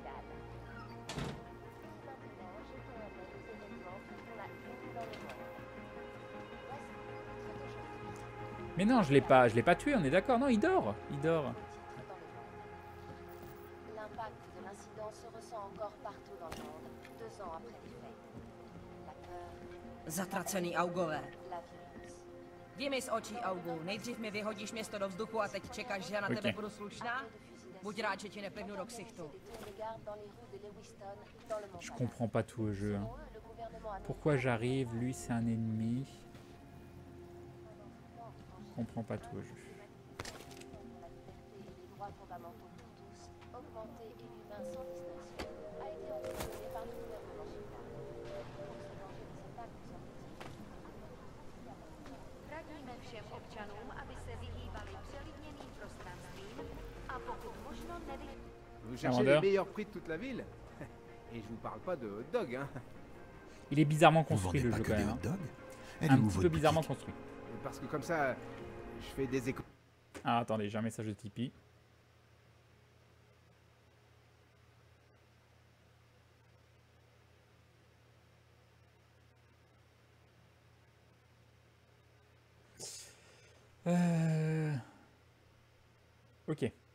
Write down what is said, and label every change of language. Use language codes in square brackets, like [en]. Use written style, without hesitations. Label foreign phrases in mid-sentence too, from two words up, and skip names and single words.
[fr] Mais non, je l'ai pas tué, on est d'accord. Non, il dort. Il dort. L'impact de l'incident se ressent encore partout dans le monde, 2 ans après les faits. La peur, [cs] Zatracený augové. [fr] la violence. [cs] Jdi mi z očí, Augu. Nejdřív mi vyhodíš město do vzduchu a teď čekáš, že já na tebe budu slušná? Buď rád, že ti neplivnu do ksichtu. [fr] Je comprends pas tout au jeu. Hein. Pourquoi j'arrive? Lui, c'est un ennemi. Je comprends pas tout au jeu. [cs] Radíme všem občanům, aby se vyhýbali přelidněným prostranstvím a pokud možno [fr] Vous cherchez les meilleurs prix de toute la ville? Et je vous parle pas de [en] hot dog, [fr] hein. Il est bizarrement construit le jeu quand même. Hein. Un petit peu bizarrement construit. Parce que comme ça, je fais des échos. Ah attendez, j'ai un message de Tipeee. Ok.